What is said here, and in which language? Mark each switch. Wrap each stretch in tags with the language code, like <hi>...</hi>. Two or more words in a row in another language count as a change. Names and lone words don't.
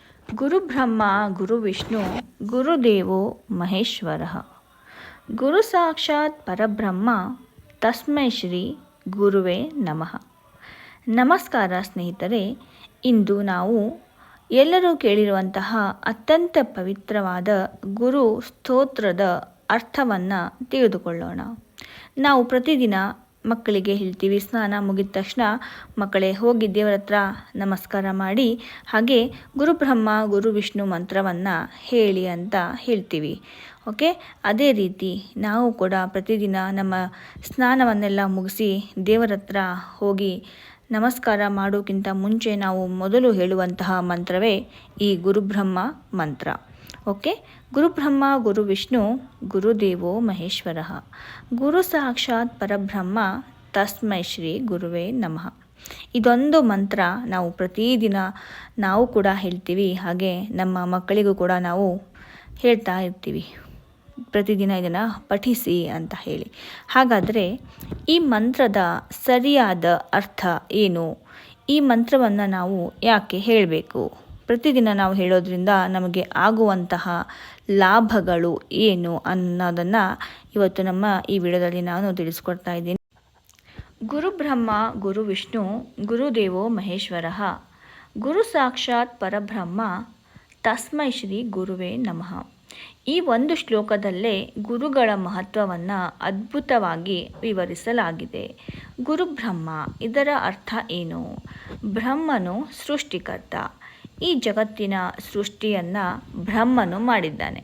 <sa>ಗುರುಬ್ರಹ್ಮ ಗುರುವಿಷ್ಣು ಗುರುದೇವೋ ಮಹೇಶ್ವರ. ಗುರು ಸಾಕ್ಷಾತ್ ಪರಬ್ರಹ್ಮ ತಸ್ಮೈ ಶ್ರೀ ಗುರುವೇ ನಮಃ.</sa> <kn>ನಮಸ್ಕಾರ ಸ್ನೇಹಿತರೆ, ಇಂದು ನಾವು ಎಲ್ಲರೂ ಕೇಳಿರುವಂತಹ ಅತ್ಯಂತ ಪವಿತ್ರವಾದ ಗುರು ಸ್ತೋತ್ರದ ಅರ್ಥವನ್ನು ತಿಳಿದುಕೊಳ್ಳೋಣ. ನಾವು ಪ್ರತಿದಿನ ಮಕ್ಕಳಿಗೆ ಹೇಳ್ತೀವಿ, ಸ್ನಾನ ಮುಗಿದ ತಕ್ಷಣ ಮಕ್ಕಳೇ ಹೋಗಿ ದೇವರ ಹತ್ರ ನಮಸ್ಕಾರ ಮಾಡಿ, ಹಾಗೆ</kn> <sa>ಗುರುಬ್ರಹ್ಮ ಗುರು ವಿಷ್ಣು</sa> <kn>ಮಂತ್ರವನ್ನು ಹೇಳಿ ಅಂತ ಹೇಳ್ತೀವಿ. ಓಕೆ, ಅದೇ ರೀತಿ ನಾವು ಕೂಡ ಪ್ರತಿದಿನ ನಮ್ಮ ಸ್ನಾನವನ್ನೆಲ್ಲ ಮುಗಿಸಿ ದೇವರ ಹತ್ರ ಹೋಗಿ ನಮಸ್ಕಾರ ಮಾಡೋಕ್ಕಿಂತ ಮುಂಚೆ ನಾವು ಮೊದಲು ಹೇಳುವಂತಹ ಮಂತ್ರವೇ ಈ ಗುರುಬ್ರಹ್ಮ ಮಂತ್ರ.</kn> <sa>ಓಕೆ, ಗುರುಬ್ರಹ್ಮ ಗುರು ವಿಷ್ಣು ಗುರುದೇವೋ ಮಹೇಶ್ವರ. ಗುರು ಸಾಕ್ಷಾತ್ ಪರಬ್ರಹ್ಮ ತಸ್ಮೈ ಶ್ರೀ ಗುರುವೇ ನಮಃ.</sa> <kn>ಇದೊಂದು ಮಂತ್ರ ನಾವು ಪ್ರತಿದಿನ ನಾವು ಕೂಡ ಹೇಳ್ತೀವಿ, ಹಾಗೆ ನಮ್ಮ ಮಕ್ಕಳಿಗೂ ಕೂಡ ನಾವು ಹೇಳ್ತಾ ಇರ್ತೀವಿ, ಪ್ರತಿದಿನ ಇದನ್ನು ಪಠಿಸಿ ಅಂತ ಹೇಳಿ. ಹಾಗಾದರೆ ಈ ಮಂತ್ರದ ಸರಿಯಾದ ಅರ್ಥ ಏನು? ಈ ಮಂತ್ರವನ್ನು ನಾವು ಯಾಕೆ ಹೇಳಬೇಕು? ಪ್ರತಿದಿನ ನಾವು ಹೇಳೋದ್ರಿಂದ ನಮಗೆ ಆಗುವಂತಹ ಲಾಭಗಳು ಏನು ಅನ್ನೋದನ್ನು ಇವತ್ತು ನಮ್ಮ ಈ ವಿಡಿಯೋದಲ್ಲಿ ನಾನು ತಿಳಿಸ್ಕೊಡ್ತಾ ಇದ್ದೀನಿ.</kn> <sa>ಗುರುಬ್ರಹ್ಮ ಗುರು ವಿಷ್ಣು ಗುರುದೇವೋ ಮಹೇಶ್ವರ. ಗುರು ಸಾಕ್ಷಾತ್ ಪರಬ್ರಹ್ಮ ತಸ್ಮೈ ಶ್ರೀ ಗುರುವೇ ನಮಃ.</sa> <kn>ಈ ಒಂದು ಶ್ಲೋಕದಲ್ಲೇ ಗುರುಗಳ ಮಹತ್ವವನ್ನು ಅದ್ಭುತವಾಗಿ ವಿವರಿಸಲಾಗಿದೆ. ಗುರುಬ್ರಹ್ಮ, ಇದರ ಅರ್ಥ ಏನು? ಬ್ರಹ್ಮನು ಸೃಷ್ಟಿಕರ್ತ. ಈ ಜಗತ್ತಿನ ಸೃಷ್ಟಿಯನ್ನು ಬ್ರಹ್ಮನು ಮಾಡಿದ್ದಾನೆ.</kn>